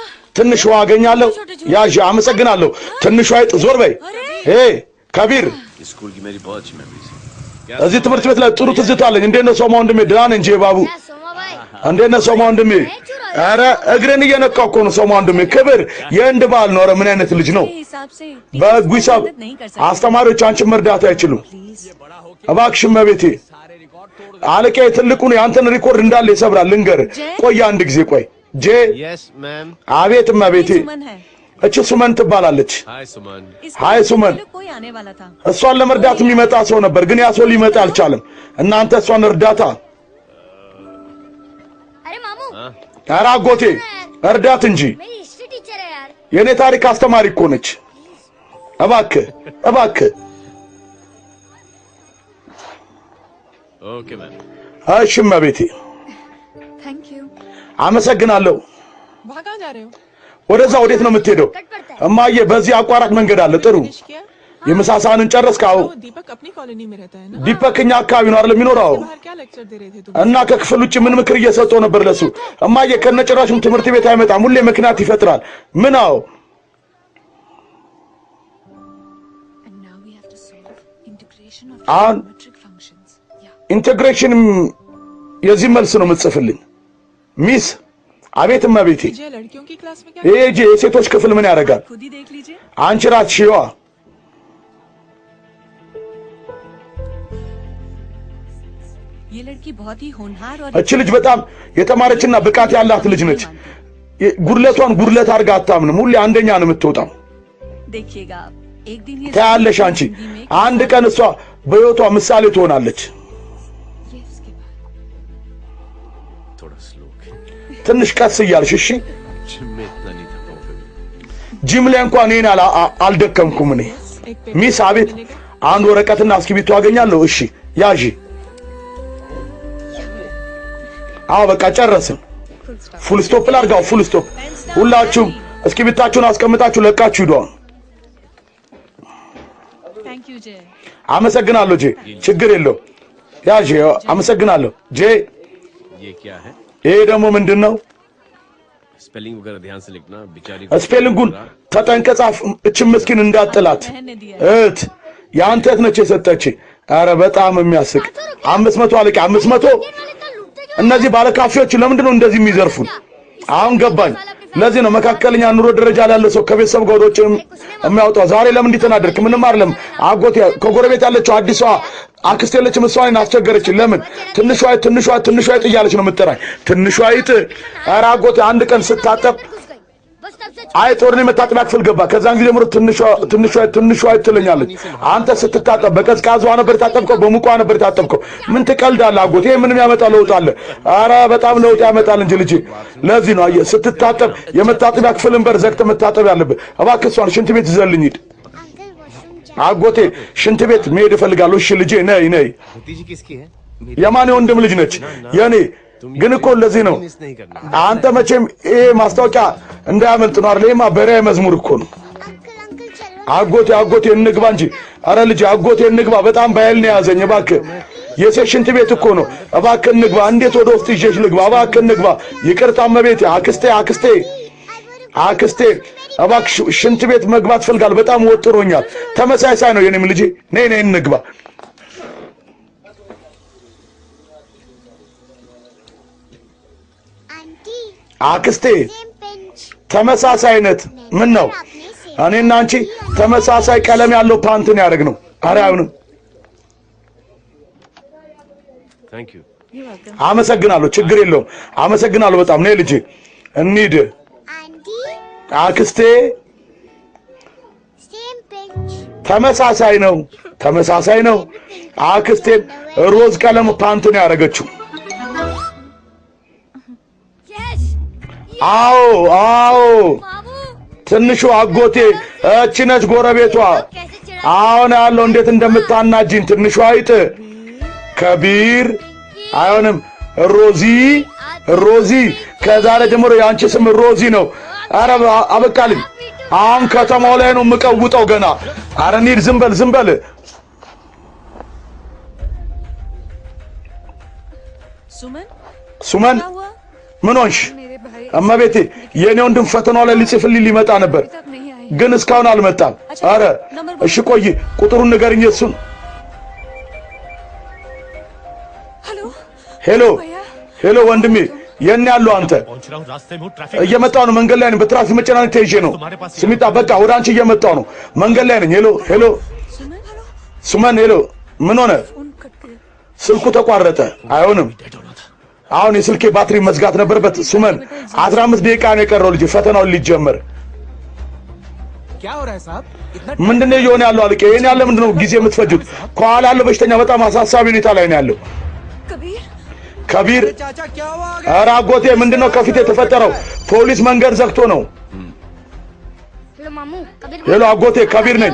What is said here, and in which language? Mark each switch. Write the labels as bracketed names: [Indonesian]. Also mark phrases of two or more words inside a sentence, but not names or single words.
[Amharic] ትንሿ አገኛለሁ ያዥ አመሰግናለሁ ትንሿ አይጥ ዞር በይ ከቢር [Hindi] स्कूल की मेरी बहुत अच्छी मेमोरीज [Amharic] እዚህ ትምህርት ቤት ላይ ጥሩ ትዝታ አለኝ እንዴት ነው ሶማ ወንድሜ ደህና ነኝ እንጂ ባቡ እንዴት ነው ሶማ ወንድሜ ኧረ እግሬን እየነካሁ እኮ ነው ሶማ ወንድሜ ክብር የእንድ ባል ነው ኧረ ምን አይነት ልጅ ነው በህጉ ሂሳብ አስተማሪዎች አንቺን መርዳት አይችሉም እባክሽ እመቤቴ አለቃዬ ትልቁን ያንተን ሪኮርድ እንዳለ ይሰብራል ልንገርህ ቆይ አንድ ጊዜ ቆይ ጄ [English] yes ma'am [Amharic] አቤት እመቤቴ እቺ ሱመን ትባላለች ሃይ ሱመን እሷን ለመርዳት የሚመጣ ሰው ነበር ግን ያ ሰው ሊመጣ አልቻለም እናንተ እሷን እርዳታ [Hindi] अरे मामू [Amharic] ኧረ አጎቴ እርዳት እንጂ [Hindi] मेरी हिस्ट्री टीचर है यार [Amharic] የኔ ታሪክ አስተማሪ እኮ ነች እባክህ [English] okay ma'am [Amharic] እሺ እመቤቴ [English] thank you [Amharic] አመሰግናለሁ [Hindi] वहाँ कहाँ जा रहे हो [Amharic] ወደዛ ወዴት ነው የምትሄደው እማዬ በዚህ አቋራጭ መንገድ አለ ጥሩ [Hindi] फिनिश किया [Amharic] የምሳሳንን ጨረስካው [Hindi] वो दीपक अपनी कॉलोनी में रहता है ना [Amharic] ዲፐክኛ አካባቢ ነው አይደል የሚኖረው [Hindi] बाहर क्या लेक्चर दे रहे थे तुम [Amharic] እና ከክፍል ውጭ ምን ምክር እየሰጠው ነበር ለሱ እማዬ ከነጭራሹም ትምህርት ቤት አይመጣም ሁሌ ምክንያት ይፈጥራል ምን አው [English] and now we have to solve integration of [Amharic] አሁን [English] geometric functions [Amharic] ኢንቴግሬሽን የዚህ መልስ ነው የምትጽፍልኝ ሚስ አቤት እመቤቴ [Hindi] ये लड़कियों की क्लास में क्या [Amharic] ይሄ የሴቶች ክፍል ምን ያደርጋል [Hindi] खुद ही देख लीजिए [Amharic] አንቺ ራስሽዋ [Hindi] ये लड़की बहुत ही होनहार और [Amharic] እቺ ልጅ በጣም የተማረችና ብቃት ያላት ልጅ ነች ጉድለቷን ጉድለት አድርጋ አታምንም ሁሌ አንደኛ ነው የምትወጣው [Hindi] देखिएगा आप एक दिन ये [Amharic] ታያለሽ አንቺ አንድ ቀን እሷ በህይወቷ ምሳሌ ትሆናለች [Hindi] ये उसके बाद थोड़ा स्लो [Amharic] ትንሽ ቀስ እያልሽ እሺ [Hindi] जिम में इतना नहीं थका हूं कभी [Amharic] ጂም ላይ እንኳን እኔን አልደከምኩም እኔ [Hindi] एक [Amharic] ሚስ አቤት አንድ ወረቀትና እስክሪብቶ አገኛለሁ እሺ ያዢ አዎ በቃ ጨረስን [English] full stop [Amharic] ላድርጋው [English] full stop [Amharic] ሁላችሁም እስክሪብታችሁን አስቀምጣችሁ ለቃችሁ ሂዱ [English] thank you Jay [Amharic] አመሰግናለሁ ጄ ችግር የለው ያዢ አመሰግናለሁ ጄ [Hindi] ये क्या है [Amharic] ይሄ ደግሞ ምንድነው [Hindi] स्पेलिंग वगैरह ध्यान से लिखना बेचारी [Amharic] ስፔሊንጉን ተጠንቀጻፍ እቺ ምስኪን እንዳጥላት እት ያንተ እህት ነች የሰጠች አረ በጣም የሚያስቅ 500 አለቃ 500 እነዚህ ባለካፌዎች ለምንድን ነው እንደዚህ የሚዘርፉን አሁን ገባኝ ለዚህ ነው መካከለኛ ኑሮ ደረጃ ላይ ያለ ሰው ከቤተሰብ ጋር ወዶች የሚያወጣው ዛሬ ለምን እንዲተናደርክ ምንም አይደለም አጎቴ ከጎረቤት ያለችው አዲሷ አክስቴ የለችም እሷን አስቸገረች ለምን ትንሿ አይጥ እያለች ነው የምትጠራኝ ትንሿ አይጥ ኧረ አጎቴ አንድ ቀን ስታጠብ [Hindi] बस तब से [Amharic] አይጥ ወደ እኔ መታጠቢያ ክፍል ገባ ከዛን ጊዜ ጀምሮ ትንሿ አይጥ ትለኛለች አንተ ስትታጠብ በቀዝቃዛዋ ነበር የታጠብከው በሙቋ ነበር የታጠብከው ምን ትቀልዳለህ አጎቴ ምንም ያመጣ ለውጥ አለ ኧረ በጣም ለውጥ ያመጣል እንጂ ልጅ ለዚህ ነው አየህ ስትታጠብ የመታጠቢያ ክፍልን በር ዘግተህ መታጠብ ያለብህ እባክህ እሷን ሽንት ቤት ይዘልኝ ሂድ [English] uncle washroom जा [Amharic] አጎቴ ሽንት ቤት መሄድ እፈልጋለሁ እሺ ልጄ ነይ [Hindi] भतीजी किसकी है [Amharic] የማን ወንድም ልጅ ነች የኔ ግን እኮ ለዚህ ነው [Hindi] मिस नहीं करना [Amharic] አንተ መቼም ይሄ ማስታወቂያ እንዳያመልጥ ነው አይደል ይሄማ በሪያ መዝሙር እኮ ነው [Hindi] अंकल चलो [Amharic] አጎቴ እንግባ እንጂ አረ ልጅ አጎቴ እንግባ በጣም ባይል ነው ያዘኝ እባክህ የሴት ሽንት ቤት እኮ ነው እባክህ እንግባ እንዴት ወደ ውስጥ ይዤሽ ልግባ እባክህ እንግባ ይቅርታ እመቤቴ አክስቴ እባክሽ ሽንት ቤት መግባት ፈልጋል በጣም ወጥሮኛል ተመሳሳይ ነው የኔም ልጅ ነይ እንግባ [Hindi] आंटी [Amharic] አክስቴ [English] same pinch [Amharic] ተመሳሳይነት ምን ነው እኔና አንቺ ተመሳሳይ ቀለም ያለው ፓንትን ያደርግነው አረ አይሁንም [English] thank you [Amharic] አመሰግናለሁ ችግር የለውም አመሰግናለሁ በጣም ነይ ልጅ እንሂድ [Hindi] आंटी [Amharic] አክስቴ [English] same pinch [Amharic] ተመሳሳይ ነው አክስቴ ሮዝ ቀለም ፓንትን ያደረገችው [English] यस [Amharic] አዎ [Hindi] बाबू [Amharic] ትንሹ አጎቴ እቺ ነች ጎረቤቷ [Hindi] कैसे चिढ़ा [Amharic] አሁን ያለው እንዴት እንደምታናጂን ትንሹ አይጥ ከቢር አይሆንም ሮዚ ከዛሬ ጀምሮ ያንቺ ስም ሮዚ ነው አረ አበቃልኝ አሁን ከተማው ላይ ነው የምቀውጠው ገና አረ እንሂድ ዝም በል [Hindi] सुमन [Amharic] ሱመን [Hindi] क्या हुआ [Amharic] ምን ሆንሽ? [Hindi] मेरे भाई [Amharic] እመቤቴ የኔ ወንድም ፈተናው ላይ ሊጽፍልኝ ሊመጣ ነበር [Hindi] तक नहीं आए [Amharic] ግን እስካሁን አልመጣም። አረ እሺ ቆይ ቁጥሩን ንገርኝ እሱን። [Hindi] हेलो [Amharic] ሄሎ ሄሎ ወንድሜ የኔ ያለው አንተ [Hindi] पहुंच रहा हूँ रास्ते में हूँ ट्रैफिक [Amharic] እየመጣው ነው መንገድ ላይ ነኝ በትራፊክ መጨናነቅ ተይዤ ነው ስሚጣ በቃ ወደ አንቺ እየመጣው ነው መንገድ ላይ ነኝ ሄሎ ሄሎ ሱመን ሄሎ ምን ሆነ [Hindi] फोन कट गया [Amharic] ስልኩ ተቋረጠ አይሆንም አሁን የስልኬ ባትሪ መዝጋት ነበረበት ሱመን 15 ደቂቃ ነው የቀረው ልጅ ፈተናውን ሊጀመር [Hindi] क्या हो रहा है साहब इतना [Amharic] ምንድነው እየሆነ ያለው አልቄ ይሄን ያለ ምንድነው ጊዜ የምትፈጁት ከኋላ ያለው በሽተኛ በጣም አሳሳቢ ሁኔታ ላይ ነው ያለው [Hindi] कबीर [Amharic] ከቢር [Hindi] चाचा क्या हुआ [Amharic] ኧረ አጎቴ ምንድነው ከፊት የተፈጠረው ፖሊስ መንገድ ዘግቶ ነው [Hindi] हेलो मामू कबीर [Amharic] ሄሎ አጎቴ ከቢር ነኝ